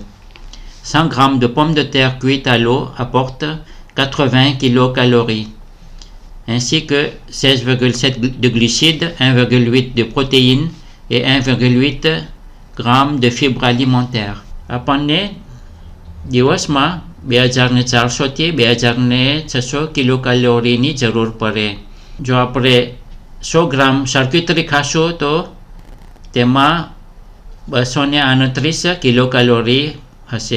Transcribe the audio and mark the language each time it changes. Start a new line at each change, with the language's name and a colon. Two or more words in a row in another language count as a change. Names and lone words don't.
French: 100 g de pommes de terre cuites à l'eau apporte 80 kcal, ainsi que 16,7 de glucides, 1,8 de protéines et 1,8 g de fibres alimentaires.
Gujarati: Apane દિવસમાં 2400 થી 2600 કિલોકેલોરી ની જરૂર પડે. જો આપણે 100 ગ્રામ ચાર્ક્યુટરી ખાશું તો તેમાં 229 કિલોકેલોરી હશે.